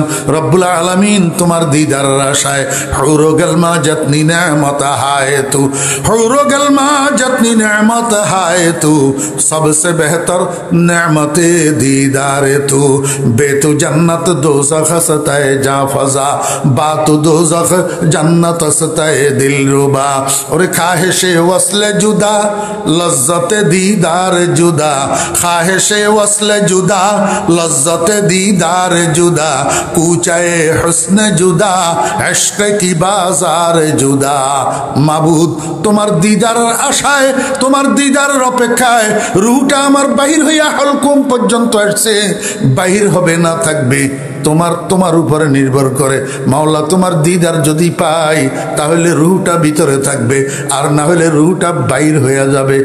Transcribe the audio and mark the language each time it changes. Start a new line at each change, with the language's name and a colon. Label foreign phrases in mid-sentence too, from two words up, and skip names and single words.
Arabic: রব্বুল আলামিন
Bangla: তোমার দিদারের আশায়
Urdu: حور و غلماں جتنی نعمت ہیں تو، حور و غلماں جتنی نعمت ہیں تو، سب سے بہتر نعمت دیدار تو,
Persian: بی تو جنت دوزخ است ای جان فزا، با تو دوزخ جنت است ای دل ربا.
Urdu: اور خواہش وصل جدا لذت دیدار جدا، خواہش وصل جدا لذت دیدار جدا، کوچۂ حسن جدا عشق کی بازار جدا.
Bangla: মাবুদ তোমার দিদারের আশায়, তোমার দিদারের অপেক্ষায় রুহটা আমার বাহির হইয়া হলকুম পর্যন্ত আসছে, বাহির হবে না থাকবে তোমার উপরে নির্ভর করে। মাওলা তোমার দিদার যদি পাই তাহলে রুহটা ভিতরে থাকবে, আর না হলে রুহটা বাইর হয়ে যাবে।